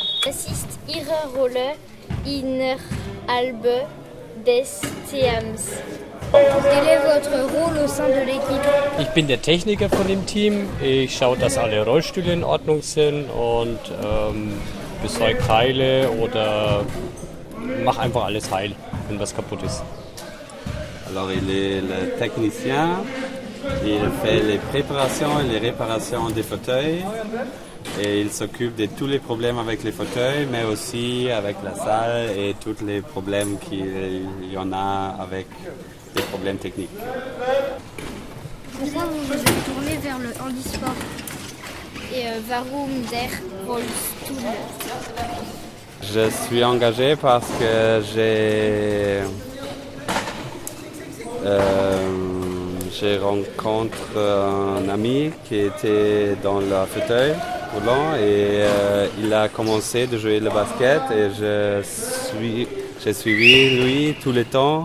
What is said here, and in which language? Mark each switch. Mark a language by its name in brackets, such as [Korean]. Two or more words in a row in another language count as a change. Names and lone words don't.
[German] assist ihre Rolle innerhalb des Teams. [French] Quel est votre rôle au sein de l'équipe? [German] Ich bin der Techniker von dem Team. Ich schaue, dass alle Rollstühle in Ordnung sind und besorge Teile oder mache einfach alles heil, wenn was kaputt ist. [French] Alors il est le technicien, il fait les préparations et les réparations des fauteuils et il s'occupe de tous les problèmes avec les fauteuils, mais aussi avec la salle et tous les problèmes qu'il y en a avec des problèmes techniques. Pourquoi vous vous êtes tourné vers le handisport? [German] Et warum der Rollstuhl? [French] Je suis engagé parce que j'ai rencontré un ami qui était dans le fauteuil roulant et il a commencé de jouer le basket et j'ai suivi lui tout le temps.